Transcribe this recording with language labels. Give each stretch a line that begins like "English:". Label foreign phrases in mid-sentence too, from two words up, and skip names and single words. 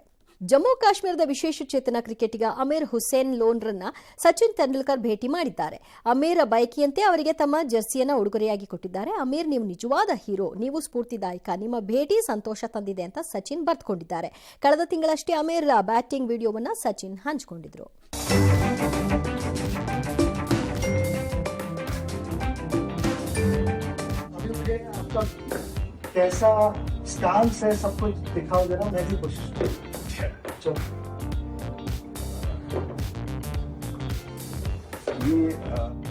Kannada: ಜಮ್ಮು ಕಾಶ್ಮೀರದ ವಿಶೇಷ ಚೇತನ ಕ್ರಿಕೆಟಿಗ ಅಮೀರ್ ಹುಸೇನ್ ಲೋನ್ರನ್ನ ಸಚಿನ್ ತೆಂಡೂಲ್ಕರ್ ಭೇಟಿ ಮಾಡಿದ್ದಾರೆ. ಅಮೀರ್ ಬಯಕೆಯಂತೆ ಅವರಿಗೆ ತಮ್ಮ ಜರ್ಸಿಯನ್ನು ಉಡುಗೊರೆಯಾಗಿ ಕೊಟ್ಟಿದ್ದಾರೆ. ಅಮೀರ್, ನೀವು ನಿಜವಾದ ಹೀರೋ, ನೀವು ಸ್ಫೂರ್ತಿದಾಯಕ, ನಿಮ್ಮ ಭೇಟಿ ಸಂತೋಷ ತಂದಿದೆ ಅಂತ ಸಚಿನ್ ಬರೆದುಕೊಂಡಿದ್ದಾರೆ. ಕಳೆದ ತಿಂಗಳಷ್ಟೇ ಅಮೀರ್ ಬ್ಯಾಟಿಂಗ್ ವಿಡಿಯೋವನ್ನು ಸಚಿನ್ ಹಂಚಿಕೊಂಡಿದ್ರು.
Hindi: कैसा स्टांस है सब कुछ दिखाओगे ना, मैं भी कोशिश करूँ. चलो ये